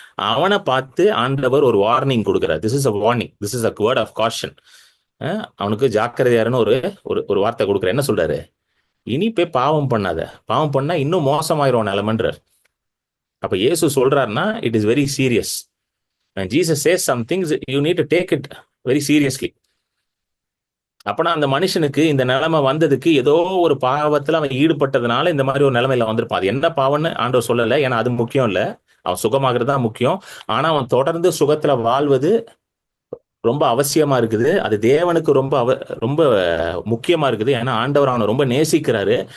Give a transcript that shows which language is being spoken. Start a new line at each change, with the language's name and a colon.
Tamil: அவனை பார்த்து ஆண்டவர் ஒரு வார்னிங் கொடுக்கிறார்.
English: This is a warning, this is a word of caution.
Tamil: அவனுக்கு ஜாக்கிரதையாருன்னு ஒரு ஒரு வார்த்தை கொடுக்குற. என்ன சொல்றாரு? இனி போய் பாவம் பண்ணாத, பாவம் பண்ணா இன்னும் மோசமாயிரும் நிலைமன்றார். அப்ப இயேசு சொல்றாருன்னா
English: It is very serious. When Jesus says some things, you need to take it very seriously.
Tamil: அப்பனா அந்த மனுஷனுக்கு இந்த நிலைமை வந்ததுக்கு ஏதோ ஒரு பாவத்துல அவன் ஈடுபட்டதுனால இந்த மாதிரி ஒரு நிலைமையில வந்திருப்பான். அது என்ன பாவம்னு ஆண்டவர் சொல்லல, ஏன்னா அது முக்கியம் இல்ல. அவன் சுகமாகிறது தான் முக்கியம். ஆனா அவன் தொடர்ந்து சுகத்துல வாழ்வது ரொம்ப அவசியமா இருக்குது. அது தேவனுக்கு ரொம்ப முக்கியமா இருக்குது. ஏன்னா ஆண்டவர் அவனை ரொம்ப நேசிக்கிறாரு.